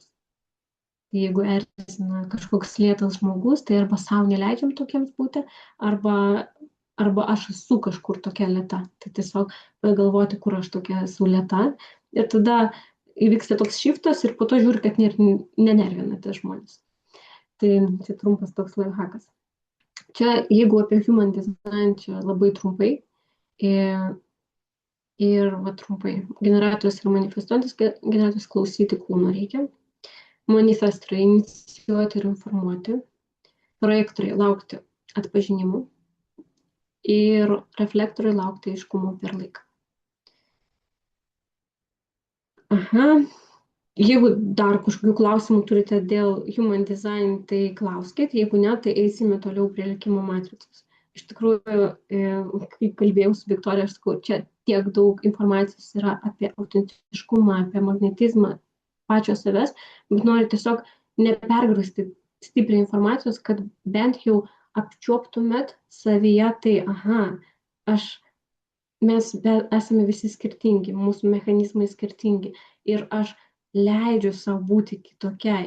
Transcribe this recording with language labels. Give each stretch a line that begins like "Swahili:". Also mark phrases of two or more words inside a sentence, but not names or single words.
Lithuanian: Tai jeigu erzina kažkoks lėtas žmogus, tai arba savo neleidžiam tokiems būti, arba aš esu kažkur tokia lėta. Tai tiesiog pagalvoti, kur aš tokia esu lėta. Ir tada įvyksta toks shiftas ir po to žiūri, kad nenervina tie žmonės. Tai čia trumpas toks lifehackas. Čia, jeigu apie
English: human design,
Lithuanian: čia labai trumpai. Ir va trumpai. Generatorius ir manifestuojantis generatorius klausyti kūno reikia. Manifestoriai inicijuoti ir informuoti. Projektoriai laukti atpažinimų. Ir reflektoriai laukti aiškumo per laiką. Aha. Jeigu dar kažkokių klausimų turite dėl
English: human design,
Lithuanian: tai klauskit, jeigu ne, tai eisime toliau prie likimo matricos. Iš tikrųjų, kai kalbėjau su Viktorija, aš sakau, čia tiek daug informacijos yra apie autentiškumą, apie magnetizmą pačio savęs, bet noriu tiesiog nepergrūsti stipriai informacijos, kad bent jau apčiuoptumėt savyje tai, aha, mes esame visi skirtingi, mūsų mechanizmai skirtingi ir aš leidžiu savo būti kitokiai.